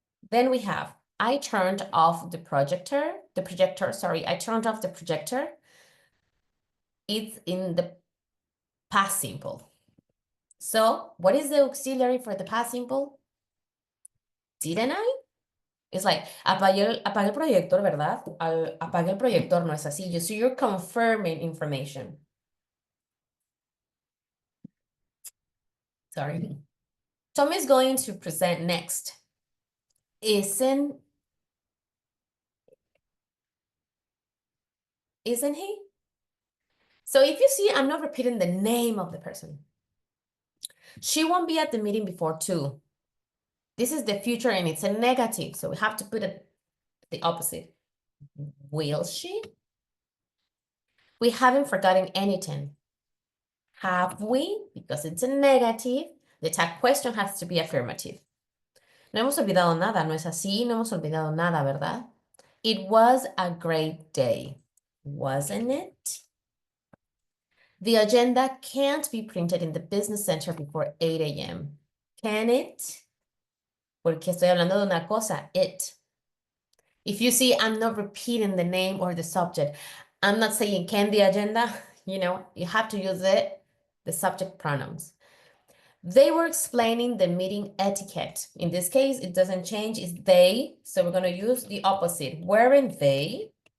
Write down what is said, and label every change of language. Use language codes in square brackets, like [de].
[en] Then we have, I turned off the projector, I turned off the projector. It's in the past simple. So what is the auxiliary for the past simple? Didn't I? [es] It's like, apague el proyector, ¿verdad? Apague el proyector, no es así. [en] So you're confirming information. Sorry. Tom is going to present next. Isn't he? So if you see, I'm not repeating the name of the person. She won't be at the meeting before 2. This is the future and it's a negative, so we have to put it the opposite. Will she? We haven't forgotten anything. Have we? Because it's a negative, the tag question has to be affirmative. [es] No hemos olvidado nada, ¿no es así? No hemos olvidado nada, ¿verdad? [en] It was a great day, wasn't it? The agenda can't be printed in the business center before 8 a.m. Can it? [es] Porque estoy hablando de una cosa, it. [en] If you see, I'm not repeating the name or the subject. I'm not saying can the agenda, you have to use the subject pronouns. They were explaining the meeting etiquette. In this case, it doesn't change, it's they. So we're going to use the opposite. Weren't they?